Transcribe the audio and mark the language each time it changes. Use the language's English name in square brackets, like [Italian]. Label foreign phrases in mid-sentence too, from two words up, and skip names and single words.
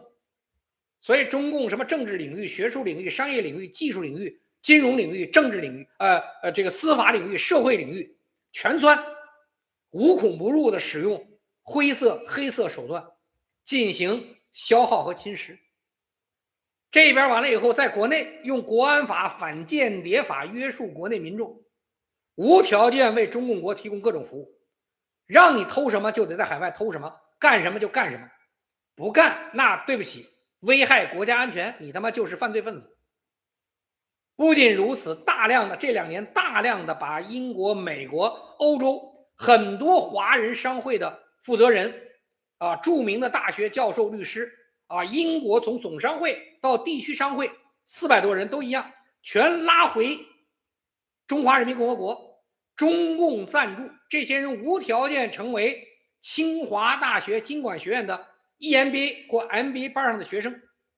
[Chinese] 所以中共什么政治領域、學術領域、商業領域、技術領域、金融領域、政治領域、這個司法領域、社會領域全鑽，無孔不入的使用灰色、黑色手段進行消耗和侵蝕。這邊完了以後，在國內用國安法、反間諜法約束國內民眾，無條件為中共國提供各種服務，讓你偷什麼就得在海外偷什麼，幹什麼就幹什麼，不幹那对不起，危害國家安全，你他媽就是犯罪分子。不僅如此，这2年大量的把英国、美国、歐洲很多華人商會的負責人著名的大學教授、律師英國從總商會到地區商會400多人都一樣，全拉回中華人民共和國，中共贊助，這些人無條件成為清華大學經管學院的 EMBA 或 MBA 班上的學生。